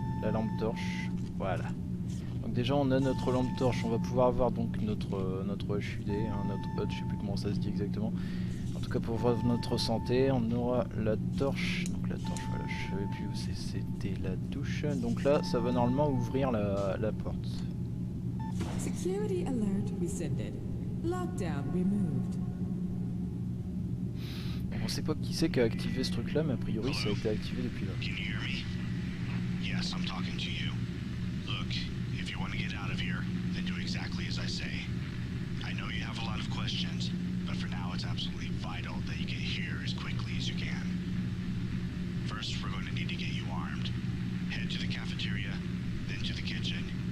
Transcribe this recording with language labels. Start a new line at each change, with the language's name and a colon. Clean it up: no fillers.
French: La lampe torche, voilà. Donc déjà on a notre lampe torche, on va pouvoir avoir donc notre HUD, hein, notre HUD, je sais plus comment ça se dit exactement. En tout cas pour voir notre santé, on aura la torche. Donc la torche, voilà, je savais plus où c'était la touche. Donc là ça va normalement ouvrir la porte.
English: Security alert rescinded. Lockdown removed.
French: On sait pas qui c'est qui a activé ce truc là, mais a priori ça a été activé depuis là.
English: Can you hear me? Yes, I'm talking to you. Look, if you want to get out of here, then do exactly as I say. I know you have a lot of questions, but for now it's absolutely vital that you get here as quickly as you can. First, we're going to need to get you armed. Head to the cafeteria, then to the kitchen.